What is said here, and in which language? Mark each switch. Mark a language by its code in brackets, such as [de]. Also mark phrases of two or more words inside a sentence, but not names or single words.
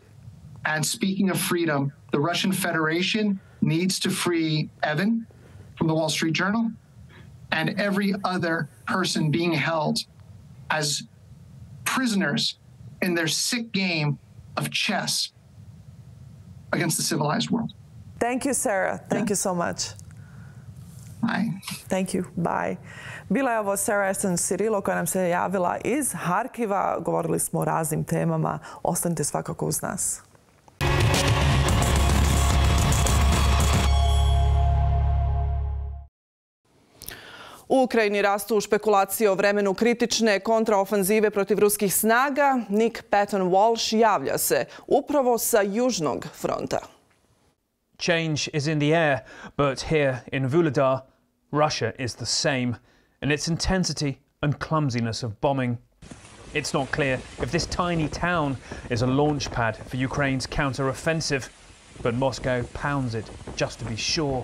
[en] And speaking of freedom, the Russian Federation needs to free Evan from the Wall Street Journal and every other person being held as prisoners in their sick game of chess against the civilized world. Thank you, Sarah. Thank you so much. Bye. Thank you. Bye. [bs] Bila je ovo Sarah Ashton-Cirillo koja nam se javila iz Harkiva. Govorili smo o raznim temama. Ostanite svakako uz nas. U Ukrajini rastu špekulacije o vremenu kritične kontraofanzive protiv ruskih snaga. Nick Walsh javlja se upravo sa južnog fronta. [en] Change is in the air, but here in Vuhledar, Russia is the same in its intensity and clumsiness of bombing. It's not clear if this tiny town is a launch pad for Ukraine's counter-offensive, but Moscow pounds it just to be sure.